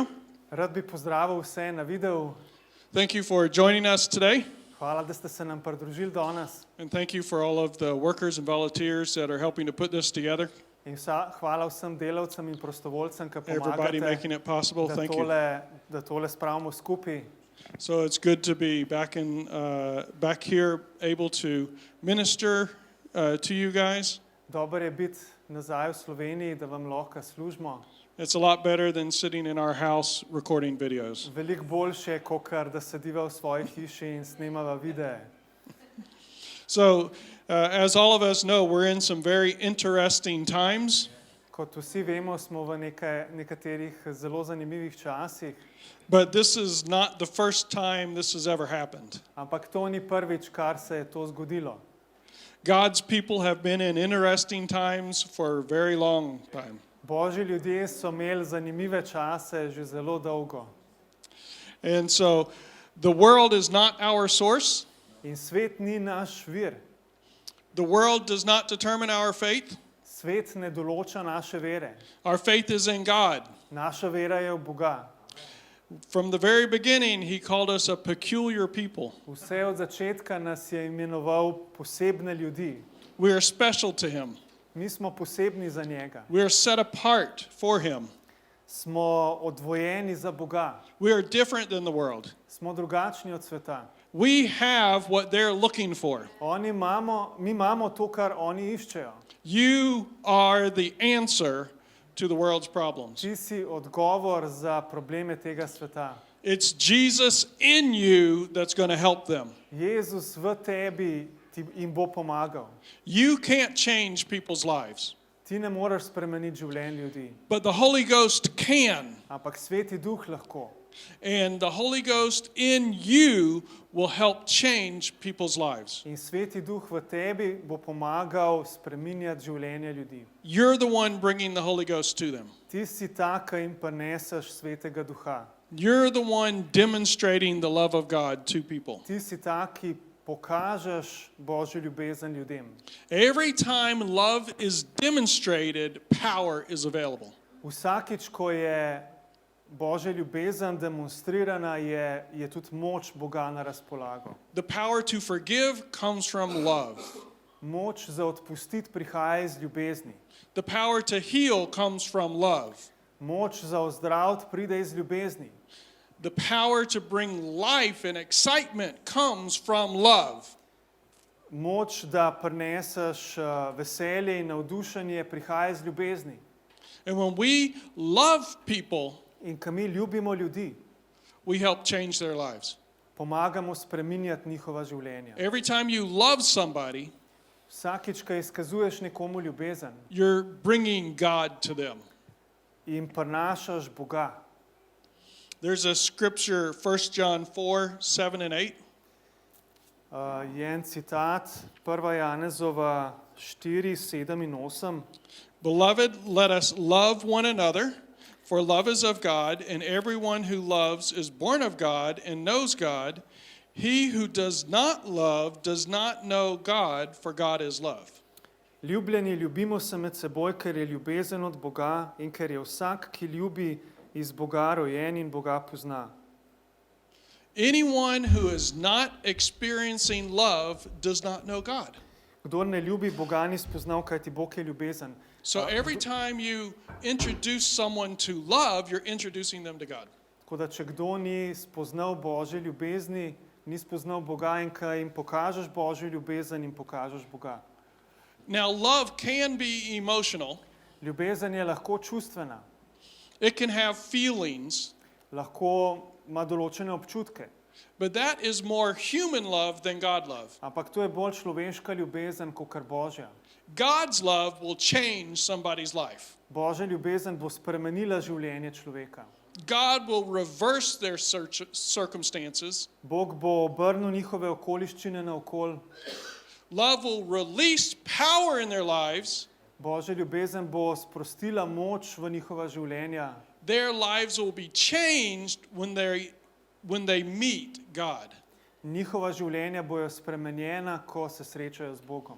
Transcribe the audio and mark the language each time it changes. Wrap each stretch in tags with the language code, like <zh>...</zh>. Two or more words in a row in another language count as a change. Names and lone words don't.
<sl>Rad bi pozdravil vse na videu.</sl> <en>Thank you for joining us today.</en> <sl>Hvala, da ste se nam pridružili danes.</sl> <en>And thank you for all of the workers and volunteers that are helping to put this together.</en> <sl>In hvala vsem delavcem in prostovoljcem, ki</sl> <en>Everybody making</en> <sl>pomagate,</sl> <en>it possible. Thank you.</en> <sl>da tole spravimo skupaj.</sl> <en>So it's good to be back here, able to minister to you guys.</en> <sl>Dober je biti nazaj v Sloveniji, da vam lahko služimo.</sl> <en>It's a lot better than sitting in our house recording videos.</en> <sl>Veliko boljše, kakor da sediva v svoji hiši in snemava videe.</sl> <en>So, as all of us know, we're in some very interesting times.</en> <sl>Kot vsi vemo, smo v nekaterih zelo zanimivih časih,</sl> <en>But this is not the first time this has ever happened.</en> <sl>ampak to ni prvič, kar se je to zgodilo.</sl> <en>God's people have been in interesting times for a very long time.</en> <sl>Božji ljudje so imeli zanimive čase že zelo dolgo.</sl> <en>And so the world is not our source.</en> <sl>In svet ni naš vir.</sl> <en>The world does not determine our faith.</en> <sl>Svet ne določa naše vere.</sl> <en>Our faith is in God.</en> <sl>Naša vera je v Boga.</sl> <en>From the very beginning, He called us a peculiar people.</en> <sl>Vse od začetka nas je imenoval posebne ljudi.</sl> <en>We are special to Him.</en> <sl>Mi smo posebni za njega.</sl> <en>We are set apart for Him.</en> <sl>Smo odvojeni za Boga.</sl> <en>We are different than the world.</en> <sl>Smo drugačni od sveta.</sl> <en>We have what they're looking for.</en> <sl>Mi imamo to, kar oni iščejo.</sl> <en>You are the answer to the world's problems.</en> <sl>Ti si odgovor za probleme tega sveta.</sl> <en>It's Jesus in you that's going to help them.</en> <sl>Jezus v tebi jim bo pomagal.</sl> <en>You can't change people's lives,</en> <sl>Ti ne moreš spremeniti življenj ljudi,</sl> <en>but the Holy Ghost can.</en> <sl>ampak Sveti Duh lahko.</sl> <en>And the Holy Ghost in you will help change people's lives.</en> <sl>In Sveti Duh v tebi bo pomagal spreminjati življenje ljudi.</sl> <en>You're the one bringing the Holy Ghost to them.</en> <sl>Ti si ta, ki jim prineseš Svetega Duha.</sl> <en>You're the one demonstrating the love of God to people.</en> <sl>Ti si ta, ki pokažeš Božjo ljubezen ljudem.</sl> <en>Every time love is demonstrated, power is available.</en> <sl>Vsakič, ko je Božja ljubezen demonstrirana, je tudi moč Boga na razpolago.</sl> <en>The power to forgive comes from love.</en> <sl>Moč za odpustiti prihaja iz ljubezni.</sl> <en>The power to heal comes from love.</en> <sl>Moč za ozdraviti pride iz ljubezni.</sl> <en>The power to bring life and excitement comes from love.</en> <sl>Moč, da prineseš veselje in navdušenje, prihaja iz ljubezni.</sl> <en>And when we love people,</en> <sl>In ko mi ljubimo ljudi,</sl> <en>we help change their lives.</en> <sl>pomagamo spreminjati njihova življenja.</sl> <en>Every time you love somebody,</en> <sl>Vsakič, ko izkazuješ nekomu ljubezen,</sl> <en>you're bringing God to them.</en> <sl>in prinašaš Boga.</sl> <en>There's a scripture, 1 John 4, 7 and 8.</en> <sl>Je en citat, 1. Janezova 4, 7 in 8.</sl> <en>Beloved, let us love one another, for love is of God, and everyone who loves is born of God and knows God. He who does not love does not know God, for God is love.</en> <sl>Ljubljeni, ljubimo se med seboj, ker je ljubezen od Boga in ker je vsak, ki ljubi, iz Boga rojen in Boga pozna.</sl> <en>Anyone who is not experiencing love does not know God.</en> <sl>Kdor ne ljubi Boga, ni spoznal, kajti Bog je ljubezen.</sl> <en>So every time you introduce someone to love, you're introducing them to God.</en> <sl>Tako da, če kdo ni spoznal Božje ljubezni, ni spoznal Boga, in ko jim pokažeš Božjo ljubezen, jim pokažeš Boga.</sl> <en>Now, love can be emotional.</en> <sl>Ljubezen je lahko čustvena,</sl> <en>It can have feelings,</en> <sl>lahko ima določene občutke,</sl> <en>but that is more human love than God love.</en> <sl>ampak to je bolj človeška ljubezen, kakor Božja.</sl> <en>God's love will change somebody's life.</en> <sl>Božja ljubezen bo spremenila življenje človeka.</sl> <en>God will reverse their circumstances.</en> <sl>Bog bo obrnil njihove okoliščine naokoli.</sl> <en>Love will release power in their lives.</en> <sl>Božja ljubezen bo sprostila moč v njihova življenja.</sl> <en>Their lives will be changed when they meet God.</en> <sl>Njihova življenja bojo spremenjena, ko se srečajo z Bogom.</sl>